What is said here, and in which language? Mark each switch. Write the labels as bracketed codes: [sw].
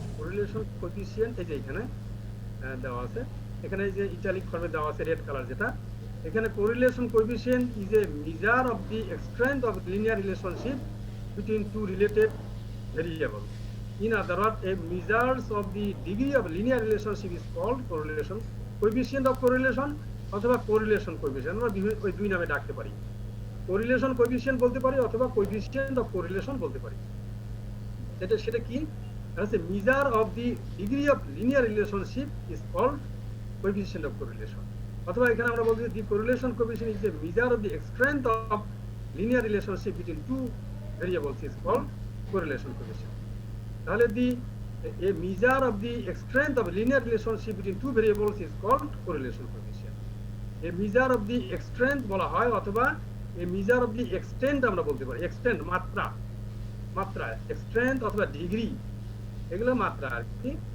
[en] Correlation coefficient এই যে এখানে দেওয়া আছে, এখানে এই যে ইটালিক ফর্মে দেওয়া আছে রেড কালার যেটা, এখানে correlation coefficient is a measure of the strength of linear relationship between two related variable. In other words, a measures of the degree of linear relationship is called correlation coefficient of correlation অথবা correlation coefficient, [bn] আমরা ওই দুই নামে ডাকতে পারি। correlation coefficient বলতে পারি অথবা coefficient of correlation বলতে পারি। সেটা কি? [en] As a measure of the degree of linear relationship is called coefficient of correlation, [bn] অথবা এখানে আমরা বলতে [en] the correlation coefficient is a measure of the strength of linear relationship between two variables is called correlation coefficient। [bn] তাহলে [en] a measure of the strength of linear relationship between two variables is called correlation coefficient। a measure of the strength [bn] বলা হয় অথবা [en] a measure of the extent [bn] আমরা বলতে পারি, extent মাত্রা strength অথবা degree, এগুলো মাত্রা আর কি।